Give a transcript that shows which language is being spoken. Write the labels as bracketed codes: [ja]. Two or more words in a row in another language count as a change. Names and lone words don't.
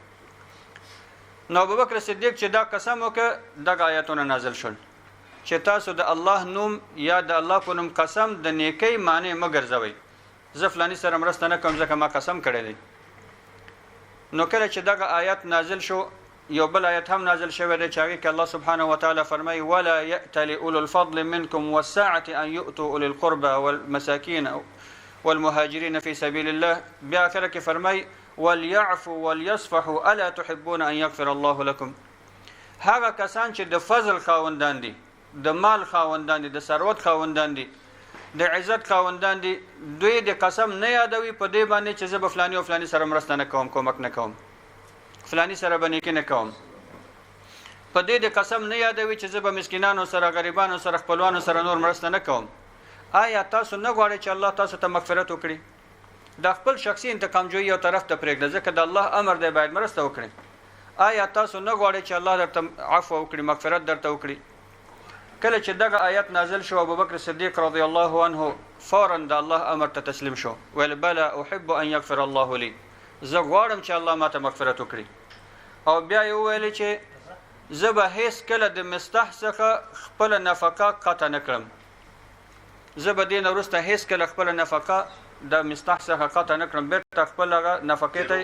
[ps] نو ابوبکر صدیق چې دا قسم وکړ دغه آیاتونه نازل شول چې تاسو د الله نوم یا د الله په نوم قسم د نیکۍ معنی مګرځوي. زه فلانی سره مرسته نه کوم ځکه ما قسم کړی دی. نو کله چې دغه آیات نازل شو یو بل آیت هم نازل شوی دی چې هغه کې الله سبحانه وتعالى فرمایي [ar] ولا يأتل اولو الفضل منكم والسعة ان يؤتوا اولي القربى والمساكين والمهاجرين في سبيل الله. [ps] بیا اخر کې فرمایي [ar] وليعفوا وليصفحوا الا تحبون ان يغفر الله لكم. [ps] هغه کسان چې د فضل خاوندان دي د مال خاوندان دي د ثروت خاوندان دي د عزت خاوندان دي دوی د قسم نه یادوي په دې باندې چې زه به فلانی او فلانی سره مرسته نه کوم کومک نه کوم فلانی سره به نیکي نه کوم. په دې د قسم نه یادوي چې زه به مسکینانو سره غریبانو سره خپلوانو سره نور مرسته نه کوم. آیا تاسو نه غواړئ چې الله تاسو ته مغفرت وکړي؟ د خپل شخصي انتقام جوړي یو طرف ته پرېږده ځکه د الله امر دی باید مرسته وکړي. آیا تاسو نه غواړئ چې الله درته عفو وکړي مغفرت درته وکړي؟ کله چې دغه آیت نازل شو ابوبکر صدیق [ar] رضی الله عنه [ps] فورا د الله امر ته تسلیم شو ویل [ar] بلا احب ان یغفر الله لي. [ps] زه غواړم چې الله ماته مغفرت وکړي. او بیا یې وویل چې زه به هیڅ کله د مستح څخه خپل نفقه قطع نه کړم. زه به دې نه وروسته هیڅ کله خپل نفقه د مستح څخه قطع نه کړم. بېرته خپل هغه نفقې ته